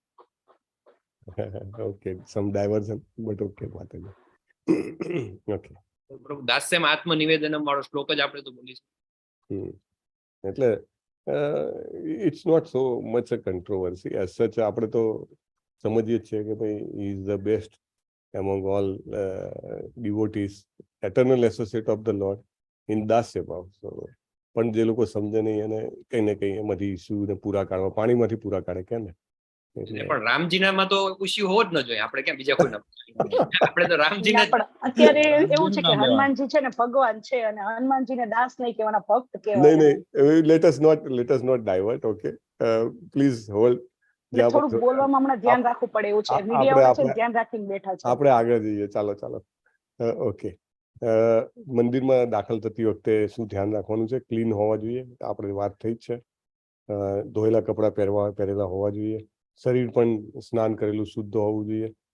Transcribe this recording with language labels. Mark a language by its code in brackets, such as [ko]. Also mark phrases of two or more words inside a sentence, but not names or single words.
[en] Okay, some diversion, but okay માતાજી. ઓકે, [gu] પ્રભુ દાસ્યમ આત્મનિવેદનમ વાળો શ્લોક જ આપણે તો બોલીશું. [en] એટલે It's not so much a controversy as such. [gu] આપણે તો સમજીએ જ છીએ કે ભાઈ [en] he is the best among all devotees, eternal associate of the Lord in [gu] દાસ્ય ભાવ. પણ જે લોકો સમજે નહીં એને કઈ ને કઈ એમાંથી ઇસ્યુ ને પૂરા કાઢવા, પાણીમાંથી પૂરા કાઢે કે ને. પણ રામજીનામાં તો ઇસ્યુ હોવો જ ન જોઈએ, આપણે કેમ બીજા કોઈના? આપણે તો રામજીના પણ અત્યારે એવું છે કે હનુમાનજી છે ને ભગવાન છે, અને હનુમાનજીને દાસ નહીં કહેવાના, ભક્ત કહેવાના. નહીં, [en] let us not divert. Okay, please hold. [gu] થોડુંક બોલવામાં હમણાં ધ્યાન રાખવું પડે એવું છે, મીડિયા છે ધ્યાન રાખીને બેઠા છે. આપણે આગળ જઈએ, ચાલો. ઓકે, મંદિરમાં દાખલ થતી વખતે શું ધ્યાન રાખવાનું છે? ક્લીન હોવા જોઈએ, આપણે વાત થઈ જ છે. ધોયેલા કપડાં પહેરેલા હોવા જોઈએ, શરીર પણ સ્નાન કરેલું શુદ્ધ હોવું જોઈએ.